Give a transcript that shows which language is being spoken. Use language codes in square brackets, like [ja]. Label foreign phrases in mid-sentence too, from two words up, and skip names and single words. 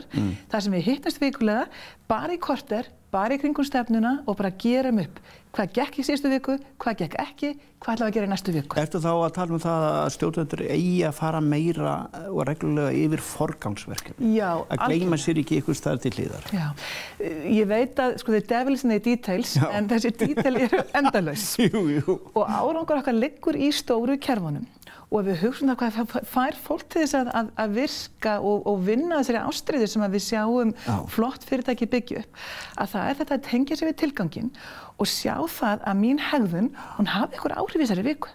[is] Það sem við hittast vikulega, bara í korter, bara í kringum stefnuna og bara gerum upp hvað gekk í síðustu viku, hvað gekk ekki, hvað ætlum við að gera í næstu viku. Ertu þá að tala um það að stjórnendur eigi að fara meira og reglulega yfir forgangsverkefni? Já, að gleyma sér ekki ykkur staðar til hliðar. Já, ég veit að sko [en] the devil's in the details, [is] en þessi detail eru endalaus. Og árangur okkar liggur í stóru kerfunum. Og ef við hugsaum það hvað fær fólk til þess að virka og vinna þessari ástríðu sem við sjáum flott fyrirtæki byggja upp, að það er þetta að tengja sig við tilganginn og sjá það að mín hegðun, hún hafi einhver áhrif í þessari viku.